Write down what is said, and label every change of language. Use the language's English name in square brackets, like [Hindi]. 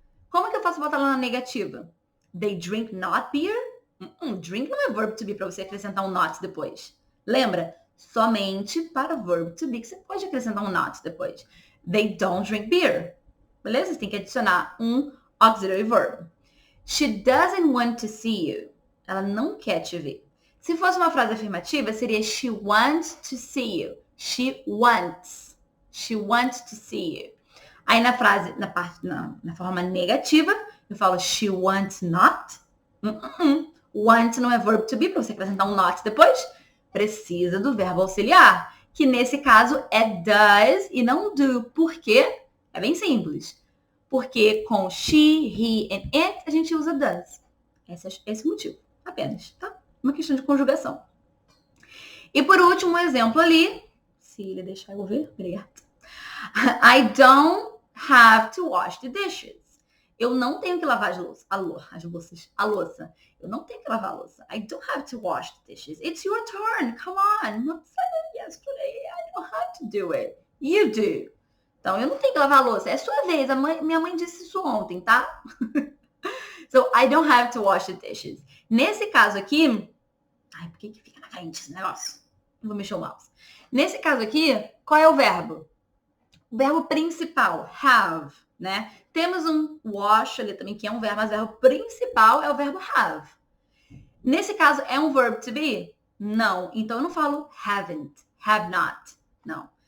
[Portuguese] Como que eu faço botar ela na negativa? [English] They drink not beer? [Portuguese] Drink não é verb to be para você acrescentar um not depois. Lembra? Somente para verb to be que você pode acrescentar um not depois. [English] They don't drink beer. [Portuguese] Beleza? Você tem que adicionar um auxiliary verb. [English] She doesn't want to see you. [Portuguese] Ela não quer te ver. [English] Se fosse uma frase afirmativa, seria she wants to see you. She wants. She wants to see you. [Portuguese] Aí na frase, na forma negativa, eu falo [English] she wants not. [Portuguese] Want não é verb to be, para você acrescentar um not depois, precisa do verbo auxiliar, que nesse caso é does e não do. Por quê? É bem simples. Porque com she, he and it, a gente usa does. Esse é o motivo, apenas, tá? Uma questão de conjugação. E por último, um exemplo ali, se ele deixar eu ver, obrigada. [English] I don't have to wash the dishes. [Portuguese] Eu não tenho que lavar a louça. Eu não tenho que lavar a louça. [English] I don't have to wash the dishes. It's your turn. Come on. I said it yesterday. I don't have to do it. You do. [Portuguese] Então, eu não tenho que lavar a louça. É sua vez. Minha mãe disse isso ontem, tá? [English] So, I don't have to wash the dishes. [Portuguese] Nesse caso aqui... Ai, por que fica na frente esse negócio? Eu vou mexer o mouse. Nesse caso aqui, qual é o verbo? O verbo principal, have, né? Temos um wash ali também, que é um verbo, mas o verbo principal é o verbo have. Nesse caso, é um verb to be? Não. Então, eu não falo haven't, have not. Não.